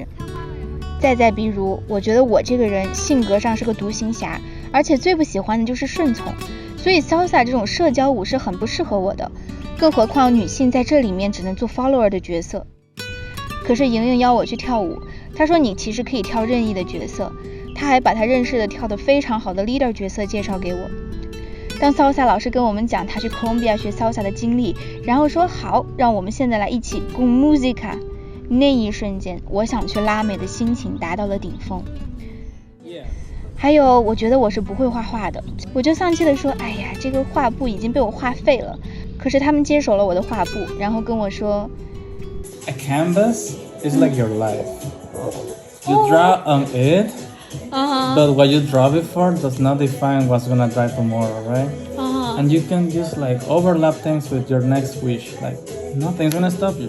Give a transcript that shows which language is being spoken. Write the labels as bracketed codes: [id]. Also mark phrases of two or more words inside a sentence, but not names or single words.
[zh] 再比如，我觉得我这个人性格上是个独行侠，而且最不喜欢的就是顺从，所以 salsa 这种社交舞是很不适合我的，更何况女性在这里面只能做 follower 的角色。可是莹莹邀我去跳舞，她说你其实可以跳任意的角色，她还把她认识的跳得非常好的 leader 角色介绍给我。当 salsa 老师跟我们讲他去 Colombia 学 salsa 的经历，然后说好，让我们现在来一起 [es] con música， [zh] 那一瞬间，我想去拉美的心情达到了顶峰。还有，我觉得我是不会画画的，我就丧气地说，哎呀，这个画布已经被我画废了。可是他们接手了我的画布，然后跟我说 [en] A canvas is like your life. You draw on it, but what you draw before does not define what's gonna die tomorrow, right? And you can just like overlap things with your next wish. Like nothing's gonna stop you.